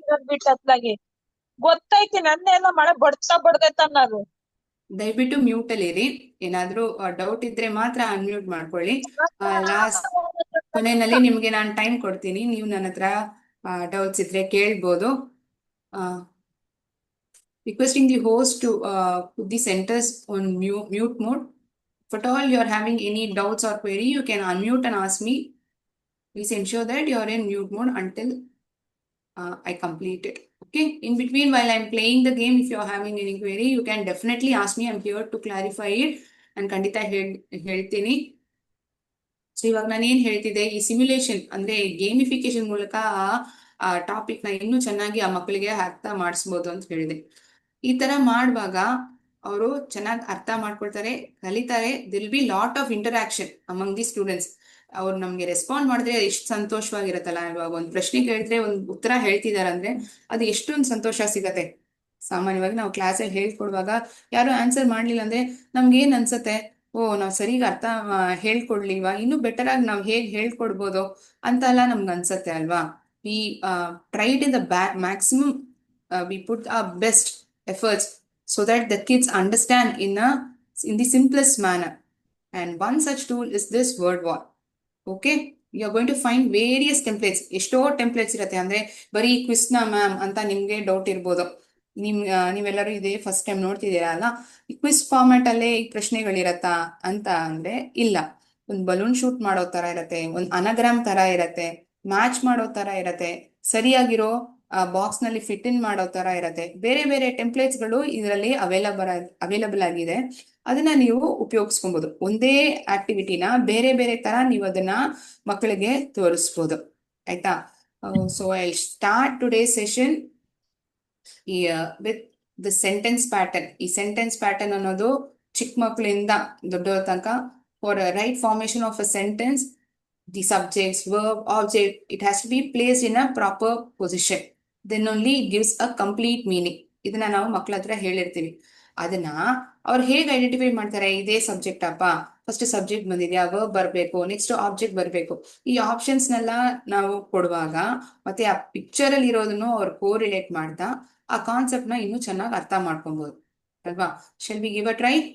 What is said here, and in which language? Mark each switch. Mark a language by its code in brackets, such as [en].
[kn] ಬಿಟ್ಟು ಅತ್ಲಾಗಿ ಗೊತ್ತೈತಿ ನನ್ನೆಲ್ಲ ಮಳೆ ಬಡ್ದೈತ ಅನ್ನೋದು. ದಯವಿಟ್ಟು ಮ್ಯೂಟ್ ಅಲ್ಲಿ ಇರಿ. ಏನಾದ್ರೂ ಡೌಟ್ ಇದ್ರೆ ಮಾತ್ರ ಅನ್ಮ್ಯೂಟ್ ಮಾಡ್ಕೊಳ್ಳಿ. ಲಾಸ್ಟ್ ಕೊನೆಯಲ್ಲಿ ನಿಮ್ಗೆ ನಾನು ಟೈಮ್ ಕೊಡ್ತೀನಿ, ನೀವು ನನ್ನ ಹತ್ರ ಡೌಟ್ಸ್ ಇದ್ರೆ ಕೇಳ್ಬೋದು. [en] Requesting the host to put the centers on mute mode. If at all you are having any doubts or query, you can unmute and ask me. Please ensure that you are in mute mode until I complete it. Okay. In between, while I'm playing the game, if you are having any query, you can definitely ask me. I'm here to clarify it. [kn] And ಖಂಡಿತ ಹೇಳ್ತೀನಿ. So ಇವಾಗ ನಾನು ಏನ್ ಹೇಳ್ತಿದ್ದೆ, ಈ simulation ಅಂದ್ರೆ ಗೇಮಿಫಿಕೇಶನ್ ಮೂಲಕ ಆ ಟಾಪಿಕ್ ನ ಇನ್ನೂ ಚೆನ್ನಾಗಿ ಆ ಮಕ್ಕಳಿಗೆ ಅರ್ಥ ಮಾಡಿಸ್ಬೋದು ಅಂತ ಹೇಳಿದೆ. ಈ ತರ ಮಾಡುವಾಗ ಅವರು ಚೆನ್ನಾಗಿ ಅರ್ಥ ಮಾಡ್ಕೊಳ್ತಾರೆ, ಕಲಿತಾರೆ. [en] There'll be lot of interaction among the students. [kn] ಅವ್ರು ನಮ್ಗೆ ರೆಸ್ಪಾಂಡ್ ಮಾಡಿದ್ರೆ ಎಷ್ಟು ಸಂತೋಷವಾಗಿರತ್ತಲ್ಲ. ಇವಾಗ ಒಂದು ಪ್ರಶ್ನೆ ಕೇಳಿದ್ರೆ ಒಂದು ಉತ್ತರ ಹೇಳ್ತಿದಾರೆ ಅಂದ್ರೆ ಅದು ಎಷ್ಟೊಂದು ಸಂತೋಷ ಸಿಗತ್ತೆ. ಸಾಮಾನ್ಯವಾಗಿ ನಾವು ಕ್ಲಾಸಲ್ಲಿ ಹೇಳ್ಕೊಡುವಾಗ ಯಾರು ಆನ್ಸರ್ ಮಾಡ್ಲಿಲ್ಲ ಅಂದ್ರೆ ನಮ್ಗೆ ಏನ್ ಅನ್ಸತ್ತೆ, ಓ ನಾವು ಸರಿಗ ಅರ್ಥ ಹೇಳ್ಕೊಡ್ಲಿಲ್ವಾ, ಇನ್ನೂ ಬೆಟರ್ ಆಗಿ ನಾವು ಹೇಗ್ ಹೇಳ್ಕೊಡ್ಬೋದು ಅಂತ ಎಲ್ಲ ನಮ್ಗೆ ಅನ್ಸತ್ತೆ ಅಲ್ವಾ. [en] We tried in the maximum, we put our best efforts so that the kids understand in the simplest manner. And one such tool is this word wall. Okay, you are going to find various templates. [kn] ಎಷ್ಟೋ templates ಇರತ್ತೆ. ಅಂದ್ರೆ ಬರೀ ಕ್ವಿಸ್ನ ma'am ಅಂತ ನಿಮ್ಗೆ doubt ಇರ್ಬೋದು. ನೀವೆಲ್ಲರೂ ಇದೇ first time ನೋಡ್ತಿದ್ದೀರಾ ಅಲ್ಲ, ಈ ಕ್ವಿಸ್ ಫಾರ್ಮ್ಯಾಟ್ ಅಲ್ಲೇ ಈ ಪ್ರಶ್ನೆಗಳಿರತ್ತಾ ಅಂತ ಅಂದ್ರೆ ಇಲ್ಲ. ಒಂದು ಬಲೂನ್ ಶೂಟ್ ಮಾಡೋ ತರ ಇರತ್ತೆ, ಒಂದು ಅನಗ್ರಾಮ್ ತರ ಇರತ್ತೆ, ಮ್ಯಾಚ್ ಮಾಡೋ ತರ ಇರತ್ತೆ, ಸರಿಯಾಗಿರೋ ಬಾಕ್ಸ್ ನಲ್ಲಿ ಫಿಟ್ ಇನ್ ಮಾಡೋ ತರ ಇರತ್ತೆ. ಬೇರೆ ಬೇರೆ ಟೆಂಪ್ಲೇಟ್ಸ್ ಗಳು ಇದರಲ್ಲಿ ಅವೈಲಬಲ್ ಆಗಿದೆ. ಅದನ್ನ ನೀವು ಉಪಯೋಗಿಸ್ಕೊಬಹುದು. ಒಂದೇ ಆಕ್ಟಿವಿಟಿನ ಬೇರೆ ಬೇರೆ ತರ ನೀವು ಅದನ್ನ ಮಕ್ಕಳಿಗೆ ತೋರಿಸ್ಬೋದು. ಆಯ್ತಾ. [en] So I start today session with the sentence pattern. [kn] ಈ ಸೆಂಟೆನ್ಸ್ ಪ್ಯಾಟರ್ನ್ ಅನ್ನೋದು ಚಿಕ್ಕ ಮಕ್ಕಳಿಂದ ದೊಡ್ಡವರ ತನಕ, [en] For right formation of a sentence, the subjects, verb, object, it has to be placed in a proper position. Then only it gives a complete meaning. [kn] ಇದನ್ನ ನಾವು ಮಕ್ಕಳ ಹತ್ರ ಹೇಳಿರ್ತೀವಿ. ಅದನ್ನ ಅವ್ರು ಹೇಗೆ ಐಡೆಂಟಿಫೈ ಮಾಡ್ತಾರೆ, ಇದೇ ಸಬ್ಜೆಕ್ಟ್ ಅಪ್ಪ, ಫಸ್ಟ್ ಸಬ್ಜೆಕ್ಟ್ ಬಂದಿದ್ಯಾ, ವರ್ಬ್ ಬರ್ಬೇಕು, ನೆಕ್ಸ್ಟ್ ಆಬ್ಜೆಕ್ಟ್ ಬರ್ಬೇಕು. ಈ ಆಪ್ಷನ್ಸ್ನೆಲ್ಲ ನಾವು ಕೊಡುವಾಗ ಮತ್ತೆ ಆ ಪಿಕ್ಚರ್ ಅಲ್ಲಿ ಇರೋದನ್ನು ಅವ್ರು ಕೋರಿಲೇಟ್ ಮಾಡ್ತಾ ಆ ಕಾನ್ಸೆಪ್ಟ್ ನ ಇನ್ನೂ ಚೆನ್ನಾಗಿ ಅರ್ಥ ಮಾಡ್ಕೊಬಹುದು ಅಲ್ವಾ. [en] Shall we give a try.